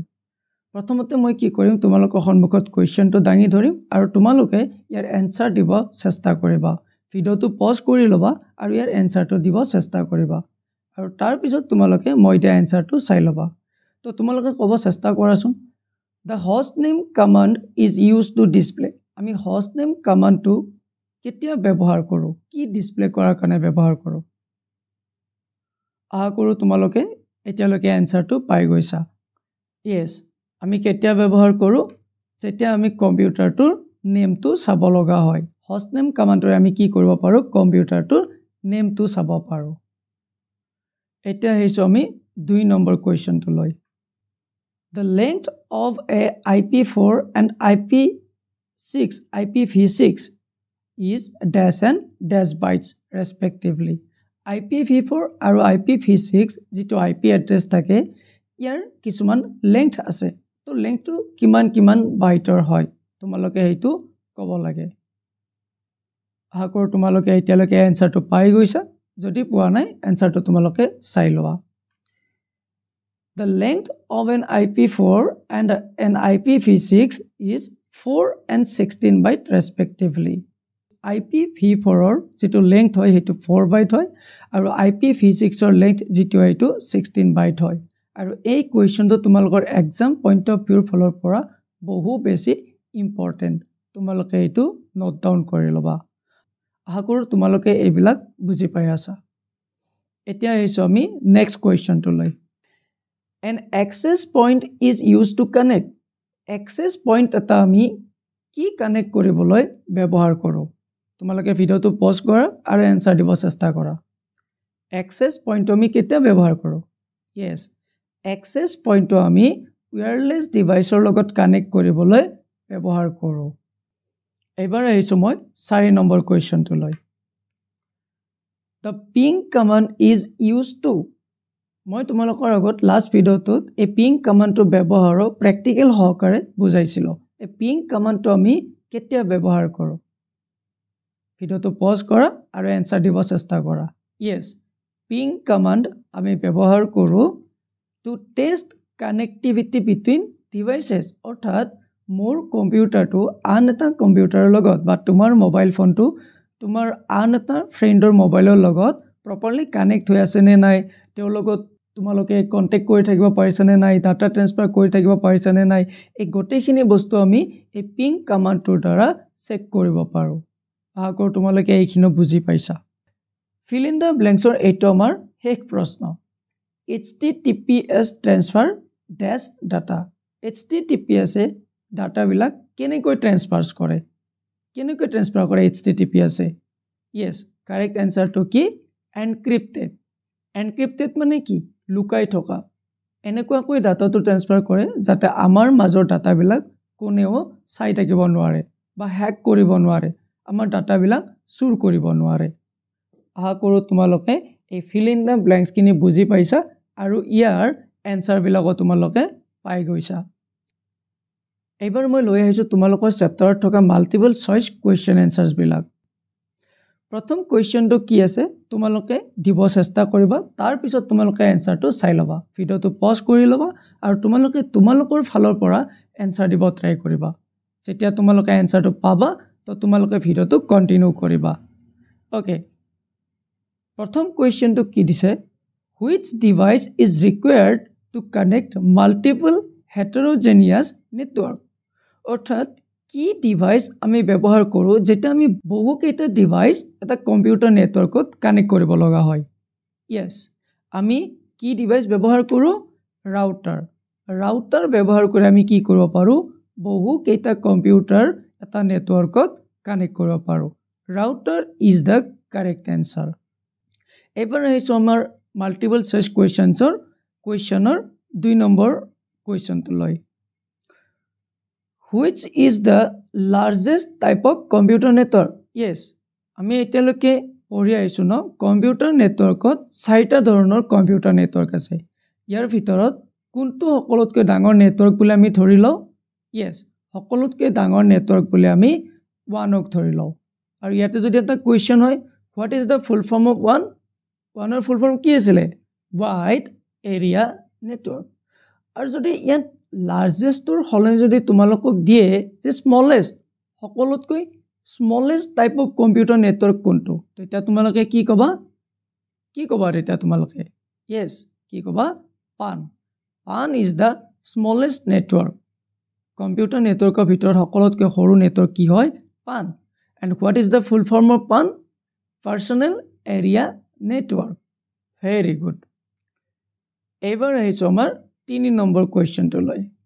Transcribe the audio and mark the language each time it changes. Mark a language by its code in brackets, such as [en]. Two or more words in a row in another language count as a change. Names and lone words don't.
[as] প্ৰথমতে মই কি কৰিম, তোমালোকৰ সন্মুখত কোৱেশ্চনটো দাঙি ধৰিম আৰু তোমালোকে ইয়াৰ এনসাৰ দিব চেষ্টা কৰিবা। ভিডিওটো পজ কৰি ল'বা আৰু ইয়াৰ এনসাৰটো দিব চেষ্টা কৰিবা আৰু তাৰ পিছত তোমালোকে মই দিয়া এনসাৰটো চাই ল'বা। তো তোমালোকে ক'ব চেষ্টা কৰাচোন, [en] the host name command is used to display। [as] আমি [en] host name commandটো [as] কেতিয়া ব্যৱহাৰ কৰো, কি ডিসপ্লে কৰাৰ কাৰণে ব্যৱহাৰ কৰো? আশা কৰো তোমালোকে এতিয়ালৈকে এনসাৰটো পাই গৈছা। yes, আমি কেতিয়া ব্যৱহাৰ কৰো? যেতিয়া আমি কম্পিউটাৰটোৰ নেমটো চাব লগা হয়। [en] host name [as] কমাণ্ডৰে আমি কি কৰিব পাৰো? কম্পিউটাৰটোৰ নেমটো চাব পাৰো। এতিয়া হেইছো আমি 2 নম্বৰ কোৱেশ্চনটো লৈ। [en] The length of a IP4 and IPv6 is dash and dash bytes respectively। [as] IPv4 আৰু IPv6 যেটো IP এড্ৰেছ থাকে ইয়াৰ কিছুমান লেংথ আছে। তো লেংথটো কিমান বাইটৰ হয় তোমালোকে হেইটো ক'ব লাগে। আশা কৰো তোমালোকে এতিয়ালৈকে এনসাৰটো পাই গৈছা, যদি পোৱা নাই এনসাৰটো তোমালোকে চাই লোৱা। [en] The length of an IP4 and an IPv6 is 4 and 16 byte respectively। [as] IPv4 ৰ যেটো লেংথ হয় হেতু 4 বাইট হয় আৰু IPv6 ৰ লেংথ যেটো হেতু 16 বাইট হয়। আৰু এই কোৱেশ্চনটো তোমালোকৰ [en] exam point of view [as] ফালৰ পৰা বহু বেছি ইম্পৰ্টেন্ট। তোমালোকে এটো [en] note down [as] কৰি ল'বা। আশা কৰো তোমালোকে এইবিলাক বুজি পাই আছা। এতিয়া হেইছো আমি [en] next question [as] লৈ। [en] An access point is used to connect। access point [as] এটা আমি কি কানেক্ট কৰিবলৈ ব্যৱহাৰ কৰো? তোমালোকে ভিডিওটো পজ কৰা আৰু এনসাৰ দিব চেষ্টা কৰা। [en] access point [as] আমি কেতিয়া ব্যৱহাৰ কৰো? [en] yes access point to [as] আমি [en] wireless device or [as] লগত connect কৰিবলৈ ব্যৱহাৰ কৰো এবাৰ আহিছো মই 4 নম্বৰ কোৱেশ্চন টো লৈ [en] the ping command is used to [as] মই তোমালোকৰ আগত লাষ্ট ভিডিওটোত এই [en] ping command [as] টো ব্যৱহাৰ প্ৰ্যাকটিক্যাল সহকাৰে বুজাইছিলো এই [en] ping command [as] টো আমি কেতিয়া ব্যৱহাৰ কৰো ভিডিওটো পজ কৰা আৰু এনসাৰ দিব চেষ্টা কৰা [en] yes ping command [as] আমি ব্যৱহাৰ কৰো [en] to test connectivity between devices [as] অৰ্থাৎ মোৰ কম্পিউটাৰটো আন এটা কম্পিউটাৰৰ লগত বা তোমাৰ মোবাইল ফোনটো তোমাৰ আন এটা ফ্ৰেণ্ডৰ মোবাইলৰ লগত প্ৰপাৰলি কানেক্ট হৈ আছে নে নাই তেওঁৰ লগত তোমালোকে কন্টাক্ট কৰি থাকিব পাৰিছা নে নাই [en] data transfer [as] কৰি থাকিব পাৰিছা নে নাই এই গোটেইখিনি বস্তু আমি এই [en] ping command [as] দ্বাৰা চেক কৰিব পাৰো আগৰ তোমালোকে এইখিনি বুজি পাইছা [en] fill in the blanks or [as] এইটো আমাৰ শেষ প্ৰশ্ন [en] https transfer dash data https [as] এ ডাটা বিলাক কেনেকৈ ট্ৰান্সফাৰস কৰে কেনেকৈ ট্ৰান্সফাৰ কৰে https এ yes [en] correct answer to [as] কি encrypted encrypted মানে কি লুকাই থকা এনেকুৱা কৈ ডাটাটো ট্ৰান্সফাৰ কৰে যাতে আমাৰ মাজৰ ডাটা বিলাক কোনেও চাই থাকিব নোৱাৰে বা হ্যাক কৰিব নোৱাৰে আমাৰ ডাটা বিলাক চুৰ কৰিব নোৱাৰে আহা কৰো তোমালোকে এই [en] fill in the blanks [as] কিনি বুজি পাইছা আৰু ইয়াৰ এনসাৰ বিলাকো তোমালোকে পাই গৈছা এবাৰ মই লৈ আহিছো তোমালোকৰ চেপ্টাৰত থকা [en] multiple choice question answers [as] বিলাক প্ৰথম কোৱেশ্চনটো কি আছে তোমালোকে দিব চেষ্টা কৰিবা তাৰ পিছত তোমালোকে এনসাৰটো চাই লবা ভিডিওটো পজ কৰি লবা আৰু তোমালোকে তোমালোকৰ ফালৰ পৰা এনসাৰ দিব ট্ৰাই কৰিবা যেতিয়া তোমালোকে এনসাৰটো পাবা তো তোমালোকে ভিডিওটো কন্টিনিউ কৰিবা ওকে প্ৰথম কোৱেশ্চনটো কি দিছে [en] which device is required to connect multiple heterogeneous network [as] অৰ্থাৎ কি ডিভাইস আমি ব্যৱহাৰ কৰো যেটা আমি বহু কেইটা ডিভাইস এটা [en] computer network [as] কানেক্ট কৰিব লগা হয় yes আমি কি ডিভাইস ব্যৱহাৰ কৰো ৰাউটাৰ ব্যৱহাৰ কৰি আমি কি কৰিব পাৰো বহু কেইটা কম্পিউটাৰ এটা নেটৱৰ্কত কানেক্ট কৰিব পাৰো [en] router is the correct answer [as] এবাৰ আহিছো আমাৰ [en] multiple choice question [as] 2 নম্বৰ কোৱেশ্চনটো লৈ [en] which is the largest type of computer network yes [as] আমি এতিয়ালৈকে পঢ়ি আইছো ন [en] computer network [as] 4টা ধৰণৰ [en] computer network [as] আছে ইয়াৰ ভিতৰত কোনটো সকলোতকৈ ডাঙৰ নেটৱৰ্ক বুলি আমি ধৰি লও yes সকলোতকৈ ডাঙৰ নেটৱৰ্ক বুলি আমি 1ক ধৰি লও আৰু ইয়াতে যদি এটা কোৱেশ্চন হয় [en] what is the full form of 1 full form [as] কি আছিল [en] wide area network [as] আর যদি ইয়াত লার্জেস্টৰ হলে যদি তোমালোকক দিয়ে যে স্মলেস্ট সকলোতকৈ [en] smallest type of computer network [as] কোনটো তেতিয়া তোমালোকে কি কবা এটা তোমালোকে yes কি কবা [en] PAN is the smallest network computer network [as] ভিতৰত সকলোতকৈ সৰু নেটওয়ার্ক কি হয় পান [en] and what is the full form of PAN personal area network very good ever [as] আহিছো আমাৰ 3 নম্বৰ কোৱেশ্চনটো লৈ